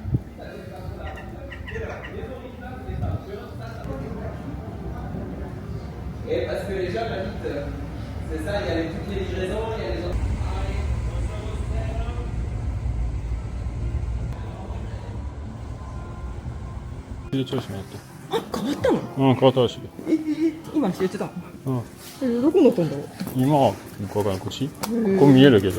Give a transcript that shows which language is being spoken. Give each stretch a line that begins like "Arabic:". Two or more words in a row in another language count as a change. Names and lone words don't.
French: Parce que les gens habitent, c'est ça, il y a toutes les livraisons, il y a les autres.
Japanese: 調子になって。あ、変わったの？うん、変わったらしいよ。今知ってたの？うん。どこ乗ったんだろう？今は、よくわからん、こっちここ見えるけど。